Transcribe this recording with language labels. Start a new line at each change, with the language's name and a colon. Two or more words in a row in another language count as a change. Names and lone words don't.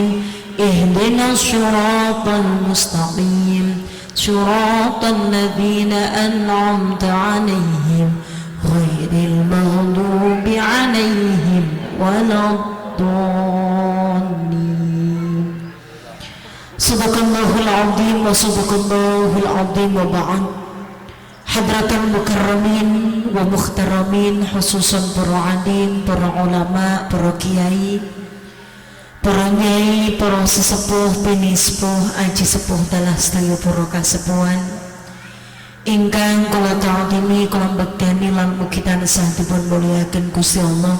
Arabic: اهدنا الصراط المستقيم صراط الذين أنعمت عليهم غير المغضوب عليهم ولا الضالين. صدق الله العظيم وصدق الله العظيم وبعد. حضرة المكرمين والمحترمين,
Javanese: khususan para alim, para ulama, para kiai, para nyai, para sesepuh, pinispuh, aji sepuh dalah sedaya para kasepuhan ingkang kula ta'zimi, kula bekdani lan mugi tansah dipun mulyaken Gusti Allah.